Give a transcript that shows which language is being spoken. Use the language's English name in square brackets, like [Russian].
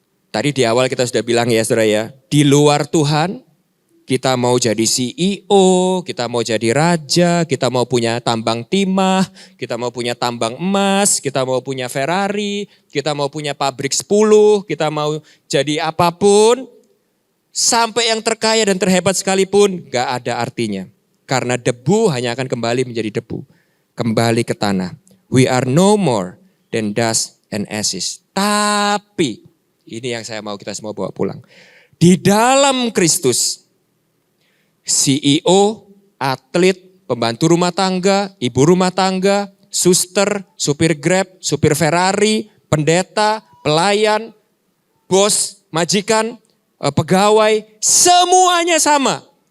[Indonesian] Tadi di awal kita sudah bilang ya saudara ya, di luar Tuhan kita mau jadi CEO, kita mau jadi raja, kita mau punya tambang timah, kita mau punya tambang emas, kita mau punya Ferrari, kita mau punya pabrik 10, kita mau jadi apapun, sampai yang terkaya dan terhebat sekalipun gak ada artinya. Karena debu hanya akan kembali menjadi debu, kembali ke tanah. [English] We are no more than dust and ashes. [Indonesian] Tapi, ini yang saya mau kita semua bawa pulang. Di dalam Kristus, CEO, atlet, pembantu rumah tangga, ibu rumah tangga, suster, supir Grab, supir Ferrari, pendeta, pelayan, bos, majikan, pegawai, semuanya sama.